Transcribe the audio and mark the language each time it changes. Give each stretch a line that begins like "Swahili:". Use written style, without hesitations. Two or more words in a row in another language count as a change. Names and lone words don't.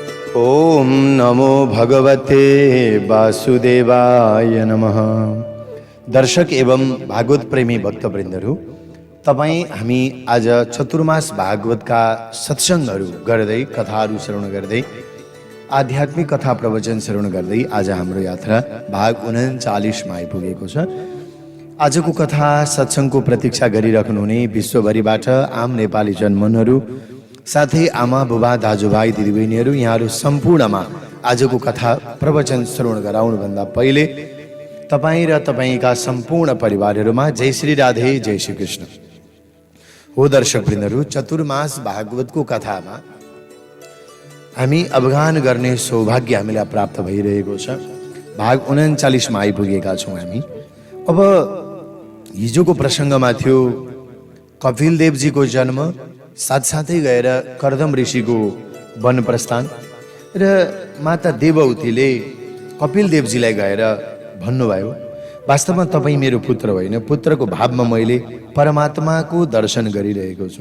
Sanskrit: ओम नमो भगवते वासुदेवाय नमः।
Nepali: दर्शक एवं भागवत प्रेमी भक्तवृन्दहरू, तपाईँ हामी आज चतुर्मास भागवतका सत्सङ्गहरू गर्दै, कथाहरू श्रवण गर्दै, आध्यात्मिक कथा प्रवचन श्रवण गर्दै आज हाम्रो यात्रा भाग 39 मा आइपुगेको छ। आजको कथा सत्सङ्गको प्रतीक्षा गरिराख्नुहुने विश्वभरिबाट आम नेपाली जनमनहरू, साथै आमा बुबा दाजुभाइ दिदीबहिनीहरू, यहाँहरू सम्पूर्णमा आजको कथा प्रवचन श्रवण गराउनुभन्दा पहिले तपाईँ र तपाईँका सम्पूर्ण परिवारहरूमा जय श्री राधे, जय श्री कृष्ण। हो दर्शकवृन्दहरू, चतुर्मास भागवतको कथामा हामी अवगान गर्ने सौभाग्य हामीलाई प्राप्त भइरहेको छ। भाग 39 मा आइपुगेका छौँ हामी। अब हिजोको प्रसङ्गमा थियो कपिल देवजीको जन्म, साथसाथै गएर कर्दम ऋषिको वन प्रस्थान र माता देवहूतिले कपिल देवजीलाई गएर भन्नुभयो, वास्तवमा तपाईँ मेरो पुत्र होइन, पुत्रको भावमा मैले परमात्माको दर्शन गरिरहेको छु।